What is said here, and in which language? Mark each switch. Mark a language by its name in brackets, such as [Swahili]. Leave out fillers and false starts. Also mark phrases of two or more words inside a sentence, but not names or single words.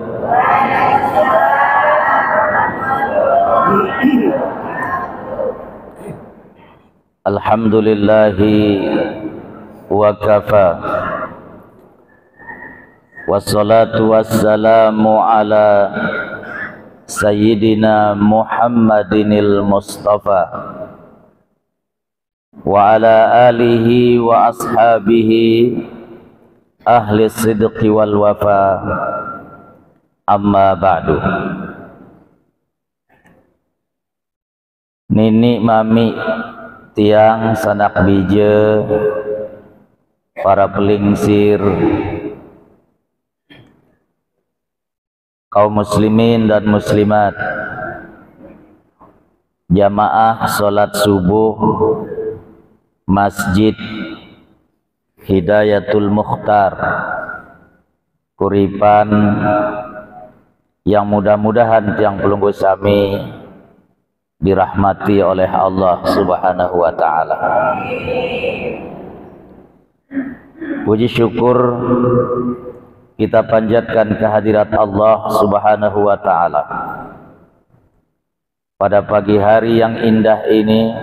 [Arabic] الحمد لله وكفى والصلاة والسلام على سيدنا محمد المصطفى وعلى آله وأصحابه أهل الصدق والوفا أما بعد. [Sasak] Nini mami tiang sanak bija, para pelingsir, [Indonesian] kaum muslimin dan muslimat, jamaah salat subuh Masjid Hidayatul Mukhtar Kuripan, yang mudah-mudahan [Sasak] tiang pelunggu sami [Indonesian] dirahmati oleh Allah [Arabic] سبحانه وتعالى. [Indonesian] Puji syukur kita panjatkan kehadirat Allah [Arabic] سبحانه وتعالى [Indonesian] pada pagi hari yang indah ini.